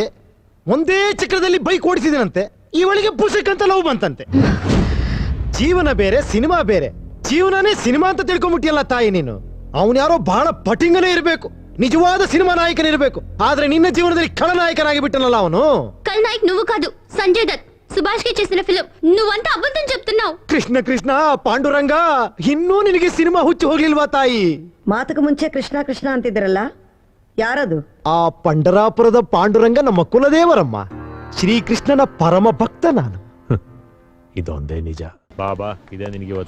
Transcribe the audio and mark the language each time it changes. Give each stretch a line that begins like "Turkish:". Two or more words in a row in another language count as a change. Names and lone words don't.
Kannada: ಒಂದೇ ಚಕ್ರದಲ್ಲಿ ಬೈಕ್ ಓಡಿಸಿದನಂತೆ. ಇವಳಿಗೆ ಪುಸ್ತಕ ಅಂತ ಲವ್ ಬಂತಂತೆ. ಜೀವನ ಬೇರೆ, ಸಿನಿಮಾ ಬೇರೆ. ಜೀವನನೇ ಸಿನಿಮಾ ಅಂತ ತಿಳ್ಕೊಂಬಿಟ್ಟಿಯಲ್ಲ ತಾಯಿ ನೀನು. ಅವನು ಯಾರೋ ಬಹಳ ಪಟಿಂಗನೇ ಇರಬೇಕು, ನಿಜವಾದ ಸಿನಿಮಾ ನಾಯಕನಿರಬೇಕು. ಆದ್ರೆ ನಿನ್ನ ಜೀವನದಲ್ಲಿ ಖಳನಾಯಕನಾಗಿ ಬಿಟ್ಟನಲ್ಲ ಅವನು.
Telugu: ఖల్నాయక్ నువ్వు కాదు, సంజయ్ దత్. సుభాష్ కి చేసిన ఫిల్మ్. నువ్వంతా అబద్ధం చెప్తున్నావు.
Kannada: ಕೃಷ್ಣ ಕೃಷ್ಣ ಪಾಂಡುರಂಗ, ಇನ್ನೂ ನಿನಗೆ ಸಿನಿಮಾ ಹುಚ್ಚು ಹೋಗ್ಲಿಲ್ವಾ ತಾಯಿ? ಮಾತಕ್ಕೆ ಮುಂಚೆ ಕೃಷ್ಣ ಕೃಷ್ಣ ಅಂತಿದ್ರಲ್ಲ, ಯಾರದು? ಆ ಪಂಡರಾಪುರದ ಪಾಂಡುರಂಗ ನಮ್ಮ ಕುಲದೇವರಮ್ಮ. ಶ್ರೀಕೃಷ್ಣನ ಪರಮ ಭಕ್ತ ನಾನು. ಇದೊಂದೇ ನಿಜ. ಬಾಬಾ, ಇದೇ ನಿನಗೆ ಇವತ್ತು.